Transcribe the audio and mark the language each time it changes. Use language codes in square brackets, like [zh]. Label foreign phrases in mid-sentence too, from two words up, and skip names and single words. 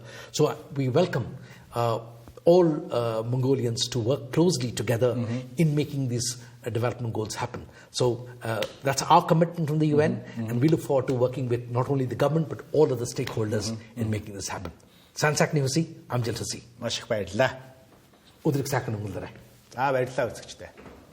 [en] So we welcome all Mongolians to work closely together in making these development goals happen. So that's our commitment from the UN, and we look forward to working with not only the government but all of the stakeholders in making this happen. Санsak Nihusi, Amjil Husi. [mn] Маш их баярлалаа. Өдрийг сайхан өнгөрүүлээрэй. Баярлалаа үзэгчдээ.